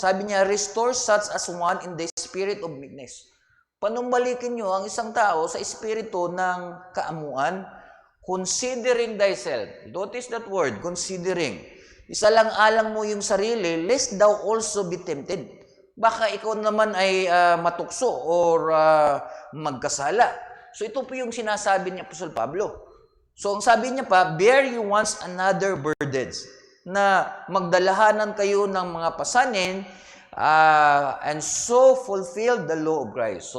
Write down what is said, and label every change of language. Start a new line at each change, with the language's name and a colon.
Filipino: Sabi niya,
English: restore such as one in the spirit of meekness.
Filipino: Panumbalikin nyo ang isang tao sa espiritu ng kaamuan,
English: considering thyself. Notice that word, considering.
Filipino: Isalang-alang mo yung sarili,
English: lest thou also be tempted.
Filipino: Baka ikaw naman ay matukso or magkasala. So ito po yung sinasabi ni Apostol Pablo. So ang sabi niya pa,
English: bear you once another burdens,
Filipino: na magdalahanan kayo ng mga pasanin,
English: and so fulfill the law of Christ.